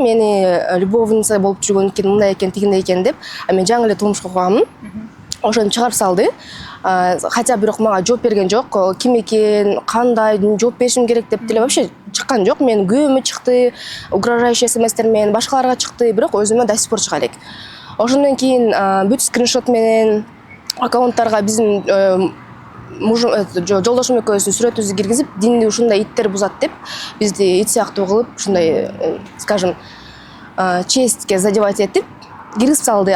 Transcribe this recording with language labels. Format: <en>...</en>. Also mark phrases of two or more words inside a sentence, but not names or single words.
<ky>Мени любовница болуп жүргөн экен, мындай экен, тигиндей экен деп. Мен жаңы эле турмушка курганмын. Ошону чыгарып салды. Хотя бирок мага жооп берген жок. Ким экен, кандай жооп беришим керек деп деле вообще чыккан жок. Мен күйөөмө чыкты,</ky> <ru>угрожающий смстер</ru> <ky>менен башкаларга чыкты, бирок өзүмө</ky> <ru>до сих пор</ru> <ky>чыга элек. Ошондон кийин бүт скриншот менен аккаунттарга биздин жолдошум экөөбүздүн сүрөтүбүздү киргизип, динди ушундай иттер бузат деп, бизди ит сыяктуу кылып, ушундай,</ky> <ru>скажем, честке задевать</ru> <ky>этип киргизип салды.</ky>